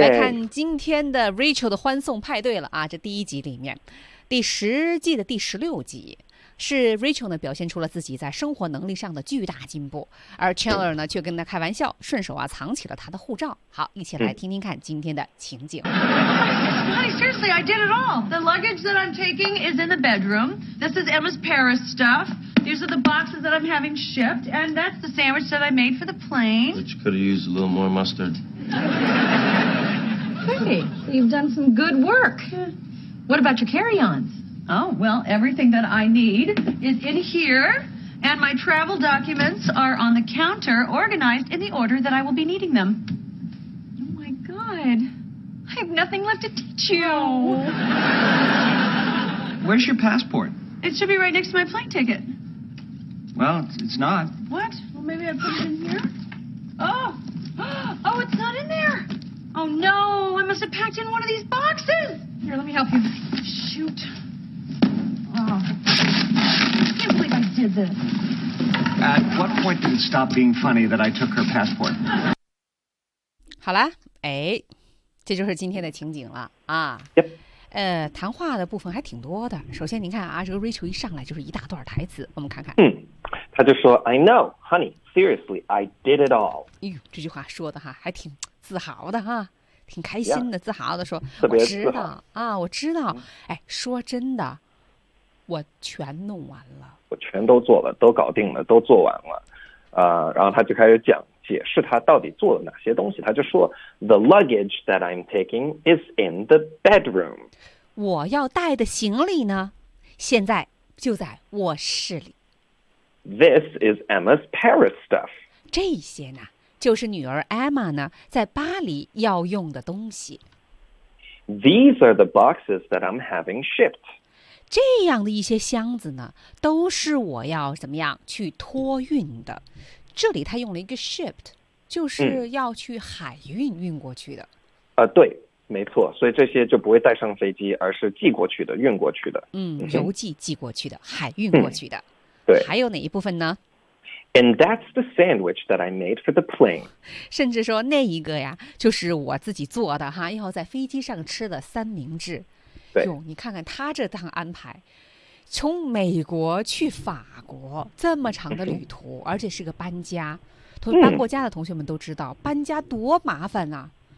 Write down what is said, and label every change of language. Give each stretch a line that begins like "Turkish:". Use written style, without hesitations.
Chinese: 来看今天的 Rachel 的欢送派对了啊！这第一集里面，第十季的第十六集，是 Rachel 呢表现出了自己在生活能力上的巨大进步，而 Chandler 呢却跟他开玩笑，顺手啊藏起了他的护照。好，一起来听听看今天的情景。
English: Honey, seriously, I did it all. The luggage that I'm taking is in the bedroom. This is Emma's Paris stuff. These are the boxes that I'm having shipped, and that's the sandwich that I made for the plane. Which could have used a little more mustard. Hey, you've done some good work. What about your carry-ons? Oh, well, everything that I need is in here, and my travel documents are on the counter, organized in the order that I will be needing them. Oh, my God. I have nothing left to teach you. Where's your passport? It should be right next to my plane ticket. Well, it's not. What? Well, maybe I put it in here? Oh, it's not in there. Oh, no. I must have packed in one of these boxes. Here, let me help you. Shoot. Oh, I can't believe I did this. At what point did it stop being funny that I took her passport?
Chinese: 好了，哎，这就是今天的情景了啊。
English: Yep.
Chinese: 谈话的部分还挺多的。首先您看啊，这个 Rachel 一上来就是一大段台词，我们看看。他就说
English: I know, honey, seriously, I did it all.
Chinese: 这句话说的哈还挺自豪的哈，挺开心的
English: yeah,
Chinese: 自豪的说特别自豪。我知道啊，我知道，哎，说真的，我全弄完了。我全都做了，都搞定了，都做完了。然后他就开始讲解释他到底做了哪些东西，他就说
English: The luggage that I'm taking is in the bedroom.
Chinese: 我要带的行李呢，现在就在卧室里。
English: This is Emma's Paris stuff.
Chinese: 这些呢，就是女儿 Emma 呢，在巴黎要用的东西。
English: These are the boxes that I'm having shipped.
Chinese: 这样的一些箱子呢，都是我要怎么样去托运的。这里他用了一个 shipped， 就是要去海运运过去的。对，没错，所以这些就不会带上飞机，而是寄过去的、运过去的。邮寄寄过去的，海运过去的。对，还有哪一部分呢
English: ？And that's the sandwich that I made for the plane。
Chinese: 甚至说那一个呀，就是我自己做的哈，要在飞机上吃的三明治。对，哟，你看看他这趟安排。从美国去法国这么长的旅途，而且是个搬家，搬过家的同学们都知道，搬家多麻烦啊！